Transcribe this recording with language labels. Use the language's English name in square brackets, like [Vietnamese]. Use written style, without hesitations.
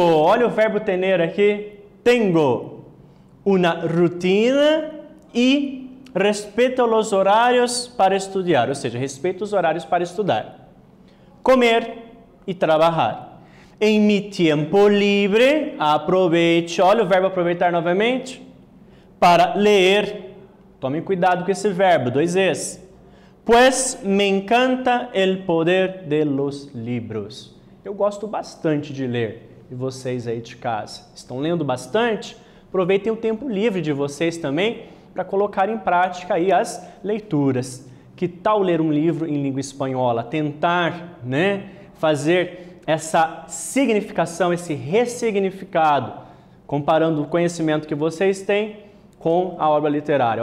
[Portuguese] Olha o verbo tener aqui. [Spanish] Tengo una rutina y respeto los horarios para estudiar, [Portuguese] ou seja, respeito os horários para estudar. [Spanish] Comer y trabajar. En mi tiempo libre, aprovecho, [Portuguese] olha o verbo aproveitar novamente, [Spanish] para leer. [Portuguese] Tomem cuidado com esse verbo, 2 Es. [Spanish] Pues me encanta el poder de los libros. [Portuguese] Eu gosto bastante de ler. E vocês aí de casa estão lendo bastante? Aproveitem o tempo livre de vocês também para colocar em prática aí as leituras. Que tal ler um livro em língua espanhola? Tentar, né, fazer essa significação, esse ressignificado, comparando o conhecimento que vocês têm com a obra literária.